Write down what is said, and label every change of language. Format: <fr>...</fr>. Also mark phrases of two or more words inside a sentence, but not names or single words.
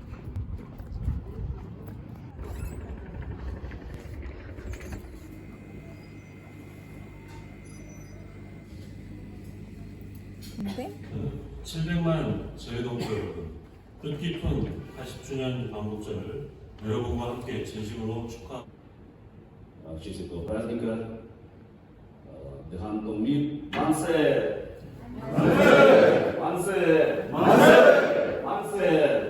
<ko>근데 700만 제독자 여러분, 뜻깊은 80주년 광복절을 여러분과 함께 진심으로 축하.</ko> <ru>В честь этого праздника</ru> <ko>대한 독립 만세! 만세! 만세! 만세!</ko>